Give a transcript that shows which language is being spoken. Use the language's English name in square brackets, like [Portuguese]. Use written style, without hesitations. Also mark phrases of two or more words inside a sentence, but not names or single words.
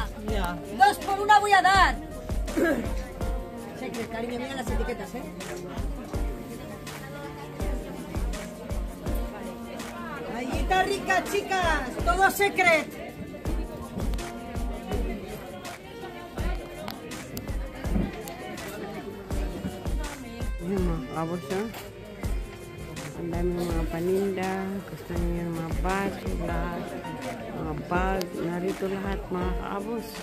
[Spanish] 2 por 1 voy a dar. Secret, cariño, mira las etiquetas, ¿eh? Gallita rica, chicas, todo secret. [Filipino] Ayan mga kaabos, oh. Ang dami mga paninda, gusto niyo yung mga baso, lahat, mga bag, narito lahat mga kaabos.